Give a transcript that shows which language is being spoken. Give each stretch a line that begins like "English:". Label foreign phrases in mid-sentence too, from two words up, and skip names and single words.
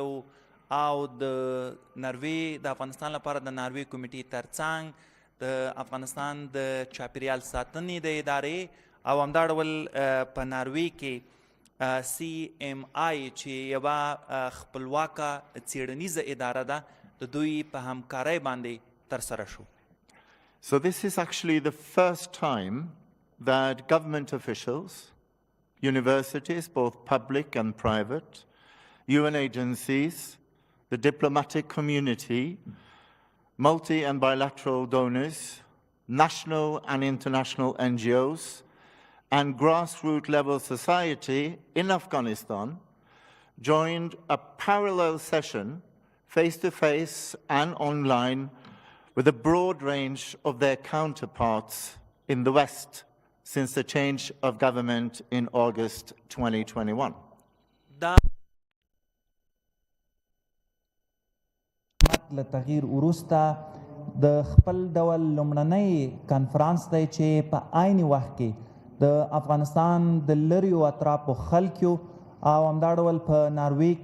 Pashto: و او د ناروې د افغانستان لپاره د ناروې کمېټې ترڅنګ د افغانستان د چاپیریال ساتنې د ادارې او همدا ډول په ناروې کې CMI چې یوه خپلواکه څېړنیزه اداره ده د دوی په همکارۍ باندې ترسره شو.
English: So this is actually the first time that government officials, universities, both public and private, UN agencies, the diplomatic community, multi and bilateral donors, national and international NGOs, and grassroots level society in Afghanistan joined a parallel session face-to-face and online with a broad range of their counterparts in the West since the change of government in August 2021.
Pashto: له تغییر وروسته د خپل ډول لومړنی کنفرانس دی چې په عین وخت کې د افغانستان د لریو اطرافو خلکو او همدا ډول په ناروې